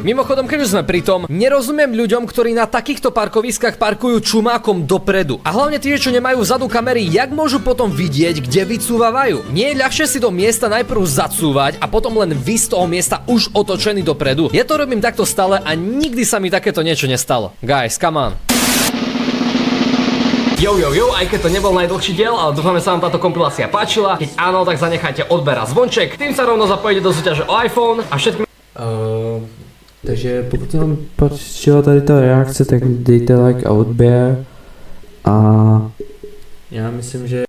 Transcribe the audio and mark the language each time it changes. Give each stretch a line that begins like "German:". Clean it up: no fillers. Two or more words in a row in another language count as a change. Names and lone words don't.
Slovak: Mimochodom, keď už sme pri tom, nerozumiem ľuďom, ktorí na takýchto parkoviskách parkujú čumákom dopredu. A hlavne tí, čo nemajú vzadu kamery, jak môžu potom vidieť, kde vycúvavajú. Nie je ľahšie si do miesta najprv zacúvať a potom len vysť z toho miesta už otočený dopredu. Ja to robím takto stále a nikdy sa mi takéto niečo nestalo.
English: Guys, come on.
Slovak: Jo, aj keď to nebol najdlhší diel, ale dúfame sa vám táto kompilácia páčila. Keď áno, tak zanechajte odber a zvonček. Tým sa rovno zapojíte do súťaže o iPhone a všetkým...
Czech: Takže pokud vám páčila tady ta reakce, tak dejte like a odběr a já myslím, že